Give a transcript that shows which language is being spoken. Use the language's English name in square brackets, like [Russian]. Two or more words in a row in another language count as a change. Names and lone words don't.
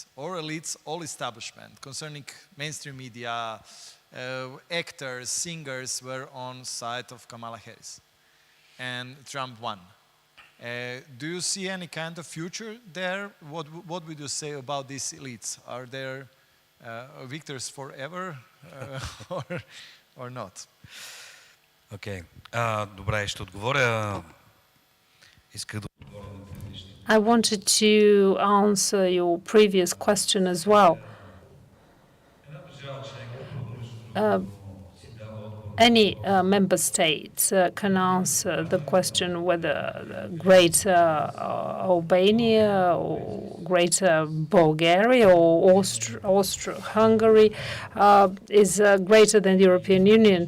[English] Or elites, all establishment concerning mainstream media, actors, singers were on side of Kamala Harris, and Trump won. Do you see any kind of future there? What would you say about these elites? Are there victors forever or not? [Bulgarian] Окей. Добре, ще отговоря. Исках да [English] I wanted to answer your previous question as well. Any member state can answer the question whether Greater Albania or Greater Bulgaria or Austria-Hungary is greater than the European Union.